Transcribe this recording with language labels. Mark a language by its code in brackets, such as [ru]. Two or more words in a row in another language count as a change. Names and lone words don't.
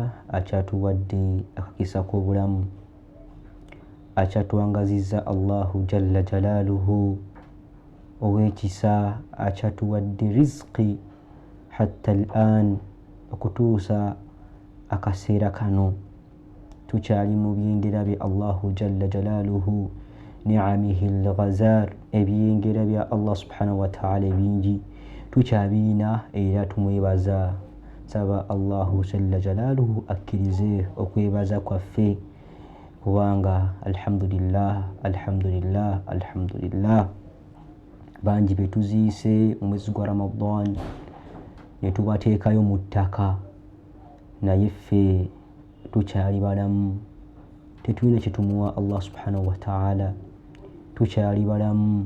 [lg] akyatuwadde akakisa k'obulamu, akyatuwangazizza [ar] الله جل جلاله [lg] ow'ekisa, akyatuwadde rizqi [ar] حتى الآن [lg] okutuusa akaseera kano tukyali mu byengera bya [ar] الله جل جلاله, نعمه الغزار, [lg] ebyengera bya [ar] الله سبحانه وتعالى [lg] ebingi tukyabirina era tumwebaza. Saba [ar] الله جل جلاله [lg] akkirize okwebaza kwaffe kubanga [ar] الحمد لله الحمد لله الحمد لله [lg] bangi betuziise mu mwezi gwa Ramadan ne tubateekayo mu ttaka naye ffe tukyali balamu, tetulina kitumuwa [ar] الله سبحانه وتعالى, [lg] tukyali balamu.